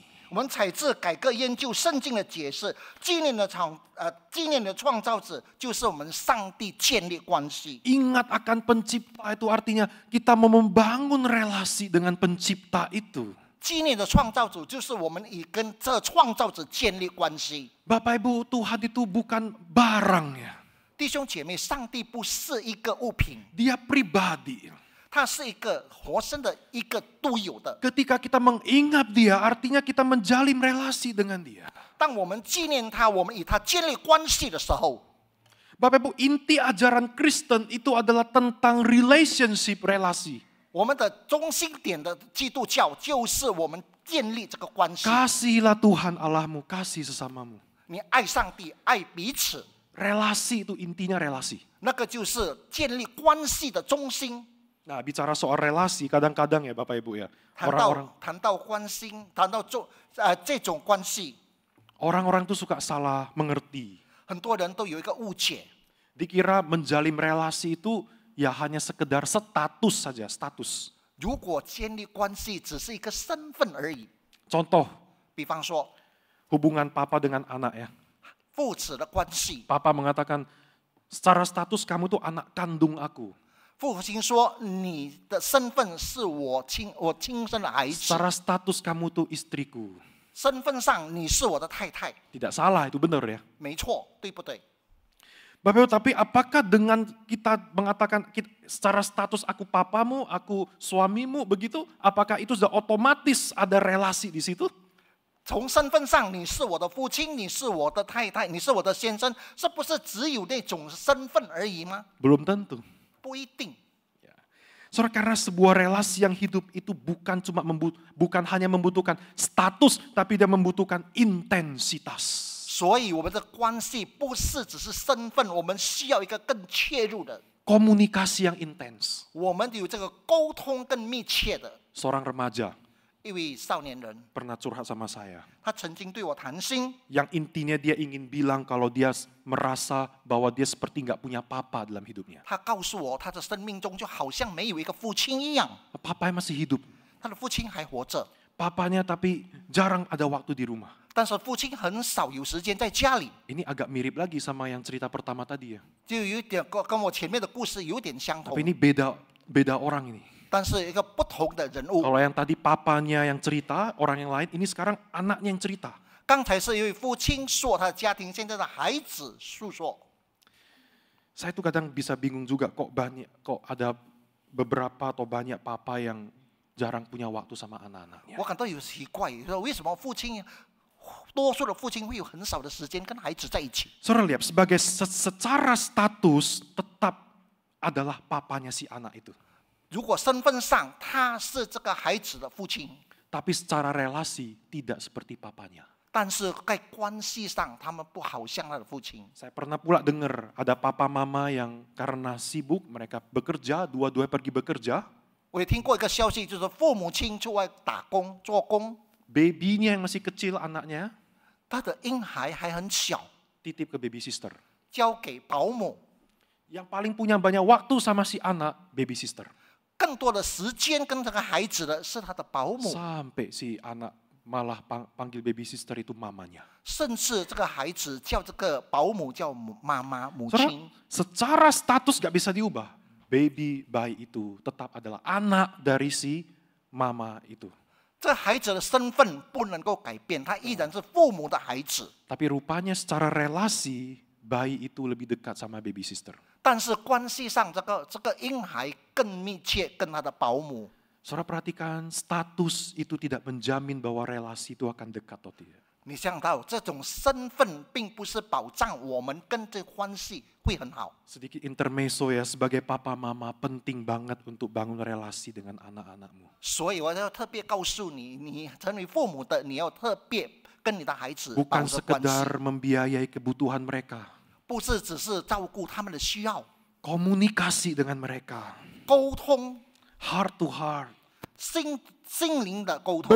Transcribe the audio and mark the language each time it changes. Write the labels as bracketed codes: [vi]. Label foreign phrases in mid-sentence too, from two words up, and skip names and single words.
[zh] 我们采自改革研究圣经的解释，纪念的创造者就是我们上帝建立关系。 [id] Ingat akan pencipta itu artinya kita mau membangun relasi dengan pencipta itu. [zh] 纪念的创造者就是我们以跟这创造者建立关系。 [id] Bapak Ibu, Tuhan itu bukan barang ya. [zh] 弟兄姐妹，上帝不是一个物品， [id] Dia pribadi. [zh] 他是一个活生的一个独有的。 [id] Ketika kita mengingat dia, artinya kita menjalin relasi dengan dia. [zh] 当我们纪念他，我们与他建立关系的时候， [id] Bapak Ibu, inti ajaran Kristen itu adalah tentang relationship, relasi. [zh] 我们的中心点的基督教就是我们建立这个关系。 [id] Kasihilah Tuhan Allahmu, kasih sesamamu. [zh] 你爱上帝，爱彼此， [id] Relasi itu intinya relasi. [zh] 那个就是建立关系的中心。 [id] Nah, bicara soal relasi, kadang-kadang ya Bapak Ibu ya, [zh] 谈到关心，谈到这种关系， [id] orang-orang tuh suka salah mengerti. [zh] 很多人都有一个误解， [id] Dikira menjalin relasi itu ya hanya sekedar status saja, status. [zh] 如果建立关系只是一个身份而已。 [id] Contoh, [zh] 比方说 [id] hubungan papa dengan anak ya. [zh] 父子的关系， [id] Papa mengatakan, secara status kamu tuh anak kandung aku. [zh] 父亲说你的身份是我亲生的孩子， [id] Secara status kamu tuh istriku. [zh] 身份上你是我的太太， [id] Tidak salah, itu benar ya. [zh] 没错，对不对？ [id] Bapak Ibu, tapi apakah dengan kita mengatakan secara status aku papamu, aku suamimu, begitu, apakah itu sudah otomatis ada relasi di situ? [zh] 从身份上你是我的父亲，你是我的太太，你是我的先生，是不是只有那种身份而已吗？ [id] Belum tentu. [zh] 不一定。 [id] Saudara, karena sebuah relasi yang hidup itu bukan hanya membutuhkan status, tapi dia membutuhkan intensitas. [zh] 所以我们的关系不是只是身份，我们需要一个更切入的， [id] Komunikasi yang intens. [zh] 我们有这个沟通更密切的。 [id] Seorang remaja [zh] 一位少年人， [id] pernah curhat sama saya. [zh] 他曾经对我谈心， [id] Yang intinya dia ingin bilang kalau dia merasa bahwa dia seperti nggak punya papa dalam hidupnya. [zh] 他告诉我，他的生命中就好像没有一个父亲一样， [id] Papanya masih hidup. [zh] 他的父亲还活着， [id] Papanya tapi jarang ada waktu di rumah. [zh] 但是父亲很少有时间在家里， [id] Ini agak mirip lagi sama yang cerita pertama tadi ya. [zh] 就有一点跟我前面的故事有点相同 [id] Tapi，ini beda orang ini. [zh] 但是一个不同的人物。 [id] Kalau yang tadi papanya yang cerita, orang yang lain, ini sekarang anaknya yang cerita. [zh] 刚才是一位父亲说他的家庭，现在的孩子诉说。 [id] Saya tuh kadang bisa bingung juga kok ada beberapa atau banyak papa yang jarang punya waktu sama anak-anaknya. [zh] 我感到有奇怪，说为什么多数的父亲会有很少的时间跟孩子在一起？ [id] Saudara lihat, secara status tetap adalah papanya si anak itu. [zh] 如果身份上他是这个孩子的父亲， [id] Tapi secara relasi tidak seperti papanya. [zh] 但是在关系上他们不好像他的父亲。 [id] Saya pernah pula dengar ada papa mama yang karena sibuk mereka bekerja, dua-duanya pergi bekerja. [zh] 我也听过一个消息，就是父母亲出外打工做工， [id] Babynya yang masih kecil anaknya [zh] 他的婴孩还很小， [id] titip ke [en] baby sister. [zh] 交给保姆， [id] Yang paling punya banyak waktu sama si anak, [en] baby sister. [zh] 更多的时间跟这个孩子的是他的保姆， [id] Sampai si anak malah panggil [en] baby sister [id] itu mamanya. [zh] 甚至这个孩子叫这个保姆叫妈妈、母 [id] Saudara, [zh] 亲。 [id] secara status gak bisa diubah. Bayi itu tetap adalah anak dari si mama itu. [zh] 这孩子的身份不能够改变，他依然是父母的孩子。 [id] Tapi rupanya secara relasi, bayi itu lebih dekat sama [en] baby sister. [zh] 但是关系上，这个婴孩更密切，跟他的保姆。 [id] Saudara perhatikan, status itu tidak menjamin bahwa relasi itu akan dekat atau tidak. [zh] 你想到这种身份，并不是保障我们跟这关系会很好。 [id] Sedikit intermezzo ya, sebagai papa mama penting banget untuk bangun relasi dengan anak-anakmu. [zh] 所以我要特别告诉你，你成为父母的，你要特别跟你的孩子保 [id] Bukan [zh] 持关系， [id] sekedar membiayai kebutuhan mereka. [zh] 不是只是照顾他们的需要， [id] Komunikasi dengan mereka. [zh] 沟通 [en] Heart to heart. [zh] 心灵的沟通，